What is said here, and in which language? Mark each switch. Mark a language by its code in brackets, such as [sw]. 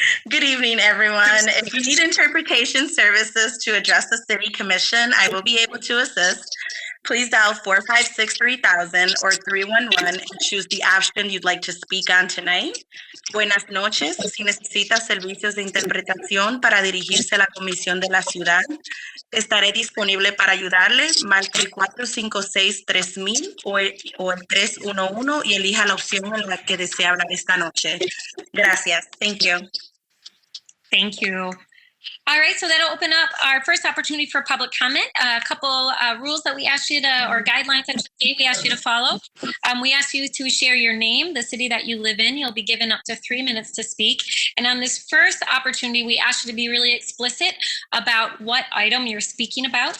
[en] Good evening, everyone. If you need interpretation services to address the City Commission, I will be able to assist. please dial 456-3000 or 311 and choose the option you'd like to speak on tonight. [es] Buenas noches. Si necesita servicios de interpretación para dirigirse a la Comisión de la Ciudad, estaré disponible para ayudarle. Marque el 456-3000 o el 311 y elija la opción en la que desea hablar esta noche. Gracias. [en] Thank you. Thank you. All right, so that'll open up our first opportunity for public comment. A couple rules that we asked you to, or guidelines that we asked you to follow. We asked you to share your name, the city that you live in. You'll be given up to 3 minutes to speak. And on this first opportunity, we asked you to be really explicit about what item you're speaking about.